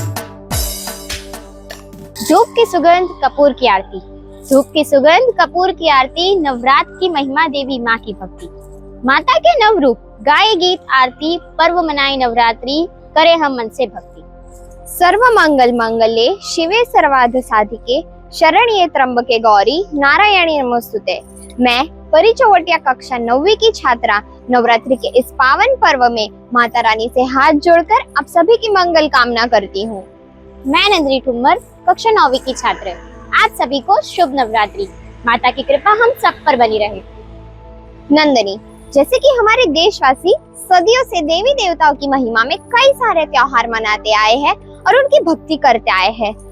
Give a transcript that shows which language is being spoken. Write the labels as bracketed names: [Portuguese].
[Hindi] धूप की सुगंध, कपूर की आरती। धूप की सुगंध, कपूर की आरती, नवरात्र की महिमा, देवी माँ की भक्ति। माता के नव रूप, गाए गीत आरती, पर्व मनाए नवरात्रि, करे हम मन से भक्ति। [Sanskrit] सर्व मंगल मंगले शिवे सर्वार्थ साधिके, शरण्ये त्र्यंबके गौरी, नारायणी नमोस्तुते। [Hindi] मैं परी चौवटिया कक्षा 9वीं की छात्रा नवरात्रि के इस पावन पर्व में माता रानी से हाथ जोड़कर आप सभी की मंगल कामना करती हूँ। मैं नंदिनी ठुम्मर, कक्षा 9वीं की छात्र। आप सभी को शुभ नवरात्रि। माता की कृपा हम सब पर बनी रहे। नंदिनी, जैसे कि हमारे देशवासी सदियों से देवी देवताओं की महिमा में कई सारे त्योहार मनाते आए हैं और उनकी भक्ति करते आए हैं।